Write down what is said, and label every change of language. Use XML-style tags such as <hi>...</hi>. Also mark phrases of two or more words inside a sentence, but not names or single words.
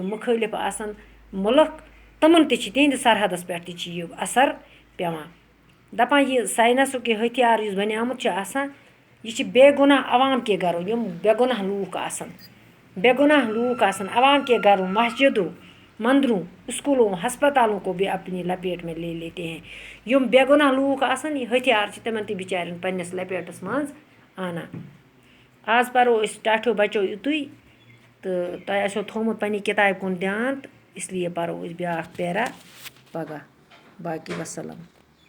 <ks>مُخٲلِف آسان مُلک تِمَن تہِ چھِ تِہِنٛدِ سرحدَس پٮ۪ٹھ تہِ چھِ یہِ اثر پیٚوان دَپان یہِ ساینَسُک یہِ ۂتھیار یُس بَنیومُت چھُ آسان یہِ چھِ بے گُناہ</ks> <ur>عوام کے گَرو یِم بے گُناہ لوٗکھ آسان بے گُناہ لوٗکھ آسان عوام کے گھروں مسجدوں مندروں اسکوٗلوں ہسپتالوں کو بھی اپنی لپیٹ میں لے لیتے ہیں</ur> <ks>یِم بے گُناہ لوٗکھ آسان یہِ ۂتھیار چھِ تِمَن تہِ بِچارٮ۪ن پنٛنِس لپیٹَس منٛز اَنان آز پَرو أسۍ ٹاٹھیو بَچو یُتُے تہٕ تۄہہِ آسیو تھوٚومُت پنٛنہِ کِتابہِ کُن دھیان تہٕ اِسلیے پَرو أسۍ بیٛاکھ پیرا پگاہ باقی وَسَلام</ks>